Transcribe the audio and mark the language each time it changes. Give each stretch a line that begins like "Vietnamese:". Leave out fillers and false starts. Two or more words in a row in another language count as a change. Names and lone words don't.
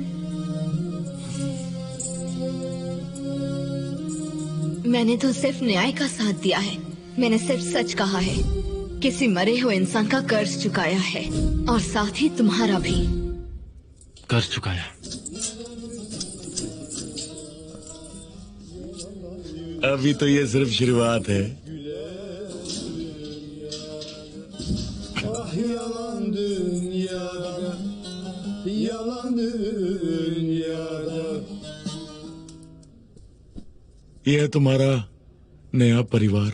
Hindi: मैंने तो सिर्फ न्याय का साथ दिया है। मैंने सिर्फ सच कहा है। किसी मरे हुए इंसान का कर्ज चुकाया है, और साथ ही तुम्हारा भी। कर्ज चुकाया? अभी तो ये सिर्फ शुरुआत है।
Turkish: Yalan dünyada, yalan dünyada।
Hindi: ये है तुम्हारा नया परिवार।